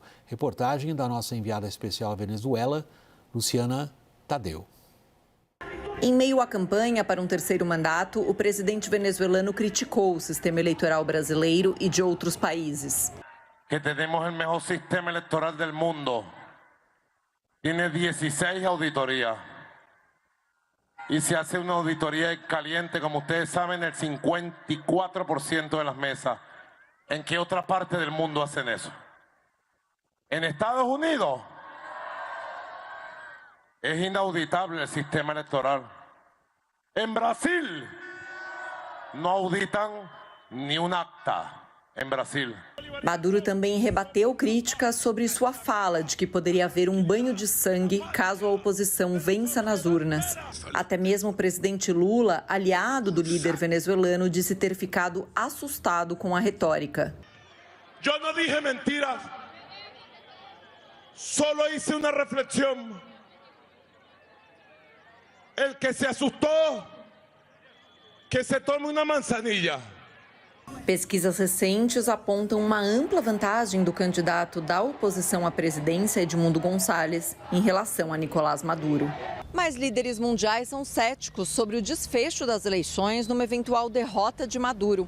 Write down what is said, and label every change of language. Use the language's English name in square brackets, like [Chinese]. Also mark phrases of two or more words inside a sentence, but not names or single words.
[Portuguese] Reportagem da nossa enviada especial à Venezuela, Luciana Tadeu. Em meio à campanha para um terceiro mandato, o presidente venezuelano criticou o sistema eleitoral brasileiro e de outros países. Que temos o melhor sistema eleitoral do mundo. Tem 16 auditorias. [Spanish] Y se hace una auditoría caliente, como ustedes saben, el 54% de las mesas. ¿En qué otra parte del mundo hacen eso? En Estados Unidos es inauditable el sistema electoral. En Brasil no auditan ni un acta. [Portuguese] Em Brasil. Maduro também rebateu críticas sobre sua fala de que poderia haver um banho de sangue caso a oposição vença nas urnas. Até mesmo o presidente Lula, aliado do líder venezuelano, disse ter ficado assustado com a retórica. Eu não [Spanish] dije mentiras, solo hice una reflexión. El que se asustó, que se tome una manzanilla. [Portuguese] Pesquisas recentes apontam uma ampla vantagem do candidato da oposição à presidência, Edmundo Gonçalves, em relação a Nicolás Maduro. Mas líderes mundiais são céticos sobre o desfecho das eleições numa eventual derrota de Maduro.